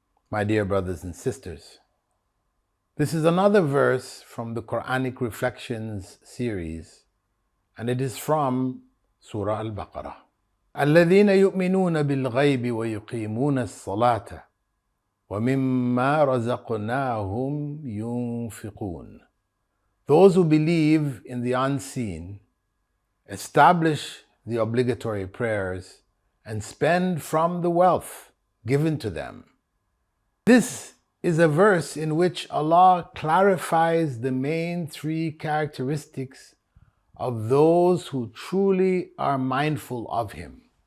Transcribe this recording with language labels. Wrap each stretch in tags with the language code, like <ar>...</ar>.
<en>My dear brothers and sisters, this is another verse from the Quranic Reflections series, and it is from Surah Al-Baqara.</en> <ar>الذين يؤمنون بالغيب ويقيمون الصلاة ومما رزقناهم ينفقون.</ar> <en>Those who believe in the unseen, establish the obligatory prayers, and spend from the wealth given to them. This is a verse in which Allah clarifies the main three characteristics of those who truly are mindful of Him.</en>